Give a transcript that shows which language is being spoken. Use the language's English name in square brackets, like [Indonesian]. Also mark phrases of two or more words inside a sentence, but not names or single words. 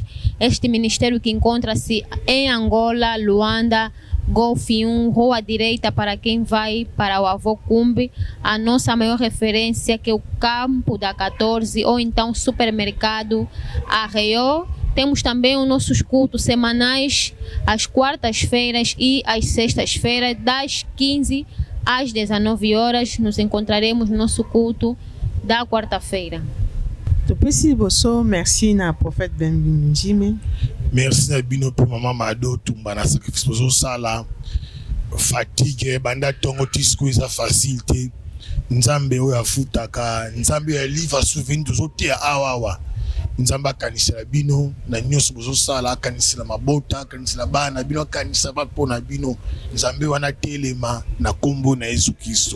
[Portuguese] Este ministério que encontra-se em Angola, Luanda, Golfe 1, Rua Direita para quem vai para o Avô Cumbe, a nossa maior referência que é o Campo da 14 ou então Supermercado Arreio. Temos também os nossos cultos semanais às quartas-feiras e às sextas-feiras, das 15 às 19 horas. Nos encontraremos no nosso culto da quarta-feira. [Lingala] Merci na prophète Ben-Jimé. Merci na bino pour maman Mado tumba na sacrifice pozo sala fatigue banda tongo tisku eza facilité Nzambe oyo afutaka Nzambe ya [French] livre souvenir [Lingala] tozotia awawa Nzambe akanisela bino na nyonso bozo sala akanisela mabota akanisela bana bino akanisa bapo na bino Nzambe wana telema na kombo na Yesu Kristo.